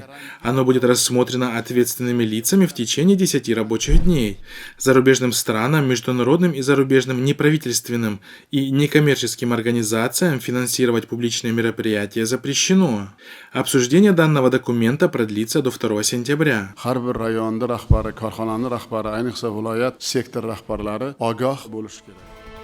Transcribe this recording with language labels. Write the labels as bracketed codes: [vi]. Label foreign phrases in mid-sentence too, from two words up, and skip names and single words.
[ru] Оно будет рассмотрено ответственными лицами в течение 10 рабочих дней. Зарубежным странам, международным и зарубежным неправительственным и некоммерческим организациям финансировать публичные мероприятия запрещено. Обсуждение данного документа продлится до 2 сентября. [uz] Har bir rayonda rahbari, korxonaning rahbari, ayniqsa viloyat sektor rahbarlari ogoh bo'lishi kerak.